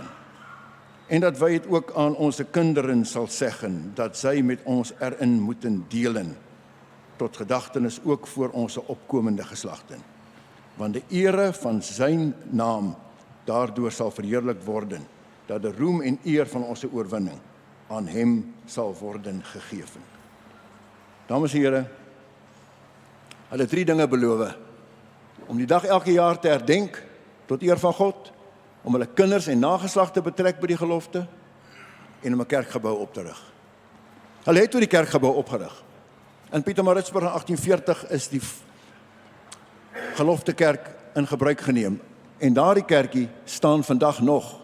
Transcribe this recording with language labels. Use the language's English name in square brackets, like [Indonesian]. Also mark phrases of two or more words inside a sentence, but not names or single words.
[Dutch] En dat wy het ook aan onze kinderen sal zeggen, dat zij met ons erin moeten delen, tot gedagtenis ook voor onze opkomende geslachten. Want de ere van zijn naam daardoor sal verheerlik worden, dat de roem en eer van onze oorwinning aan hem sal worden gegeven. [Afrikaans] Dames en here, hulle 3 dinge beloof, om die dag elke jaar te herdenk tot eer van God, om hulle kinders en nageslag te betrek by die gelofte en om 'n kerkgebou op te rig. Hulle het toe die kerkgebou opgerig. In Pietermaritzburg in 1840 is die geloftekerk in gebruik geneem en daardie kerkie staan vandag nog.